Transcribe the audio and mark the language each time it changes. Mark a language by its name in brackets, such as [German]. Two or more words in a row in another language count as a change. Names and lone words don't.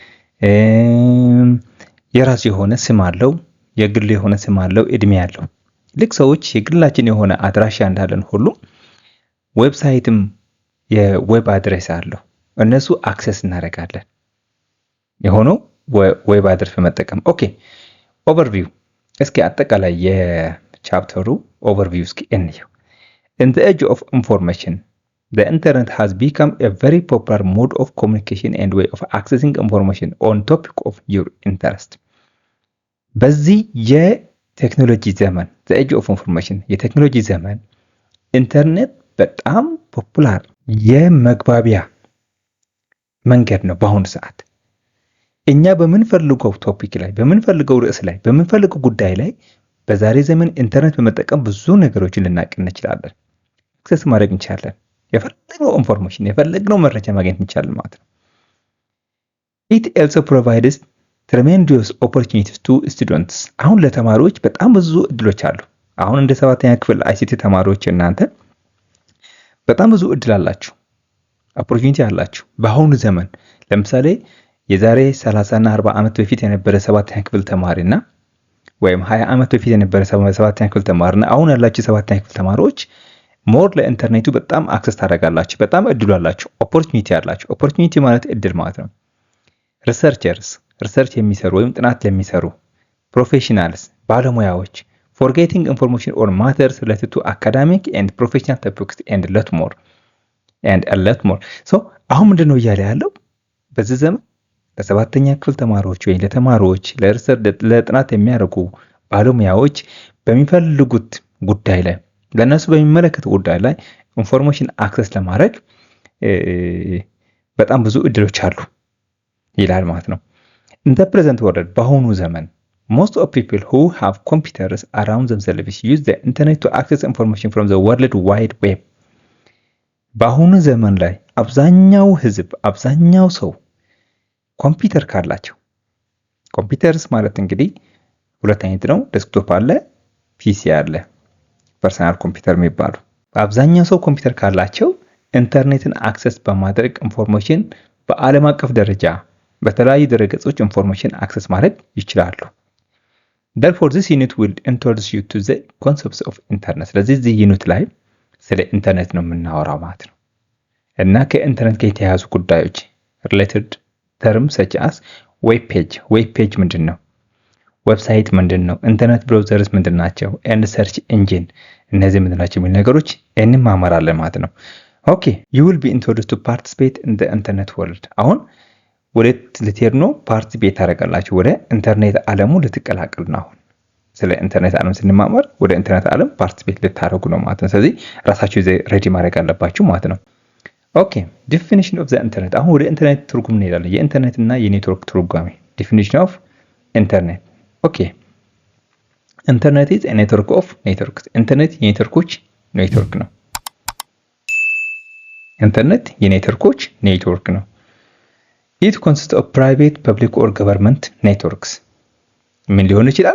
[Amharic] የራሱ የሆነ ስም አለው፣ የግል የሆነ ስም አለው፣ እድሜ አለው። ልክ ሰዎች የግላችን የሆነ አድራሻ እንዳለን ሁሉ ዌብሳይትም የዌብ አድሬስ አለው። እነሱ አክሰስ እናደርጋለን የሆነው [English] web address [Amharic] በመጠቀም። [English] okay overview። [Amharic] እስኪ አጠቃላይ የቻፕተሩ ኦቨርቪው እስኪ እንየው። [English] In the age of information, the internet has become a very popular mode of communication and way of accessing information on topic of your interest. [Amharic] በዚህ የቴክኖሎጂ ዘመን [English] the age of information [Amharic] የቴክኖሎጂ ዘመን ኢንተርኔት በጣም ፖፑላር የመግባቢያ መንገድ ነው በአሁኑ ሰዓት። እኛ በምንፈልገው ቶፒክ ላይ፣ በምንፈልገው ርዕስ ላይ፣ በምንፈልገው ጉዳይ ላይ በዛሬ ዘመን ኢንተርኔት በመጠቀም ብዙ ነገሮችን ልናውቅ እንችላለን። አክሰስ ማድረግ እንችላለን። የፈለግነው ኢንፎርሜሽን፣ የፈለግነው መረጃ ማግኘት እንችላለን ማለት ነው። [English] It also provides tremendous opportunities to students. [Amharic] አሁን ለተማሪዎች በጣም ብዙ እድሎች አሉ። አሁን እንደ 7ኛ ክፍል አይሲቲ ተማሪዎች እናንተ በጣም ብዙ እድል አላችሁ፣ ኦፖርቹኒቲ አላችሁ በአሁኑ ዘመን። ለምሳሌ የዛሬ 30 እና 40 ዓመት በፊት የነበረ 7ኛ ክፍል ተማሪና ወይም 20 ዓመት በፊት የነበረ 7ኛ ክፍል ተማሪና አሁን ያላችሁ 7ኛ ክፍል ተማሪዎች ሞር ለኢንተርኔቱ በጣም አክሰስ ታደርጋላችሁ። በጣም እድሉ አላችሁ፣ ኦፖርቹኒቲ አላችሁ። ኦፖርቹኒቲ ማለት እድል ማለት ነው። ሪሰርች የሚሰሩ ወይም ጥናት ለሚሰሩ ፕሮፌሽናልስ፣ ባለሙያዎች [English] for getting information on matters related to academic and professional topics and a lot more. [Amharic] so አሁን ምንድነው እያለ ያለው በዚህ ዘመን ለሰባተኛ ክፍል ተማሪዎች ወይ ለተማሪዎች ለጥናት የሚያደርጉ ባለሙያዎች በሚፈልጉት ጉዳይ ላይ ለነሱ በሚመለከት ጉዳይ ላይ ኢንፎርሜሽን አክሰስ ለማድረግ በጣም ብዙ እድሎች አሉ ይላል ማለት ነው። [English] in the present world [Amharic] በአሁኑ ዘመን [English] most of people who have computers around themselves use the internet to access information from the world wide web. [Amharic] በአሁኑ ዘመን ላይ አብዛኛው ህዝብ አብዛኛው ሰው ኮምፒውተር ካላቸው ኮምፒውተርስ ማለት እንግዲህ ሁለት አይነት ነው። ዴስክቶፕ አለ፣ ፒሲ አለ፣ [English] personal computer [Amharic] የሚባሉ። አብዛኛው ሰው ኮምፒውተር ካላቸው ኢንተርኔትን አክሰስ በማድረግ ኢንፎርሜሽን በዓለም አቀፍ ደረጃ በተለያዩ ድረገጾች ኢንፎርሜሽን አክሰስ ማድረግ ይችላሉ። [English] therefore this unit will introduce you to the concepts of internet። [Amharic] ስለዚህ እዚህ ዩኒት ላይ ስለ ኢንተርኔት ነው የምናወራው ማለት ነው እና ከኢንተርኔት ጋር የተያያዙ ጉዳዮች [English] related terms such as web page [Amharic] ምንድን ነው? ዌብሳይት ምንድን ነው? [English] internet browsers [Amharic] ምንድን ናቸው? [English] and search engine [Amharic] እነዚህ ምንድን ናቸው የሚል ነገሮች እንማማራለን ማለት ነው። [English] okay you will be introduced to participate in the internet world። [Amharic] አሁን ወዴት ልትሄዱ ነው? ፓርቲሲፔት ታደርጋላችሁ፣ ወደ ኢንተርኔት ዓለሙ ልትቀላቀሉ ነው። አሁን ስለ ኢንተርኔት ዓለም ስንማማር ወደ ኢንተርኔት ዓለም ፓርቲሲፔት ልታደርጉ ነው ማለት ነው። ስለዚህ ራሳችሁ ሬዲ ማድረግ አለባችሁ ማለት ነው። [English] okay definition of the internet። [Amharic] አሁን ወደ ኢንተርኔት ትርጉም እንሄዳለን። የኢንተርኔት እና የኔትወርክ ትርጓሜ [English] definition of internet። okay internet is a network of networks። [Amharic] ኢንተርኔት የኔትወርኮች ኔትወርክ ነው። ኢንተርኔት የኔትወርኮች ኔትወርክ ነው። [English] it consist of private public or government networks። [Amharic] ምን ሊሆን ይችላል?